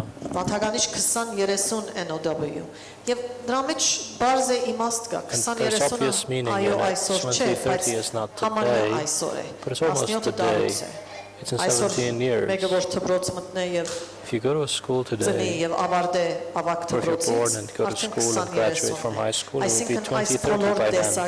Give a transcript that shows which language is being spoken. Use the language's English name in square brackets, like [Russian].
[Armenian] Վանթագանիչ 2030 NOW. Եվ դրա մեջ բարձ է իմաստ կա, 2030-ը այո այսօր չէ, բայց համարյա այսօր է, 17 տարուց է։ [English] It's in 17 years. If you go to a school today, or if you're born and go to school and graduate from high school, it will be 2030 by then.